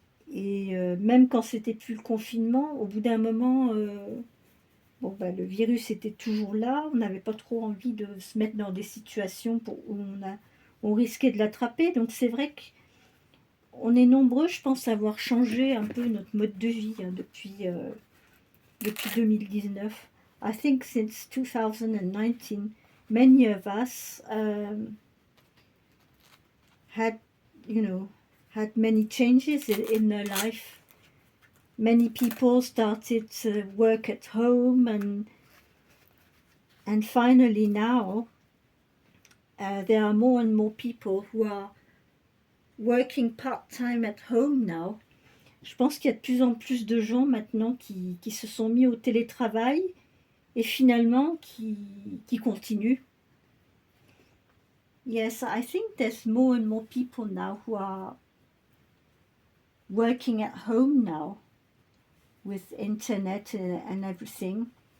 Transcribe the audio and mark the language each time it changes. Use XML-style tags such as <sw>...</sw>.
<fr>Et même quand c'était plus le confinement, au bout d'un moment, bon, bah, le virus était toujours là. On n'avait pas trop envie de se mettre dans des situations où on risquait de l'attraper. Donc c'est vrai qu'on est nombreux, je pense, à avoir changé un peu notre mode de vie depuis 2019.</fr> <en>I think since 2019, many of us had, had many changes in their life. Many people started to work at home, and finally now there are more and more people who are working part-time at home now.</en> <fr>Je pense qu'il y a de plus en plus de gens maintenant qui se sont mis au télétravail et finalement qui continuent.</fr> <en>Yes, I think there's more and more people now who are working at home now with internet and everything.</en>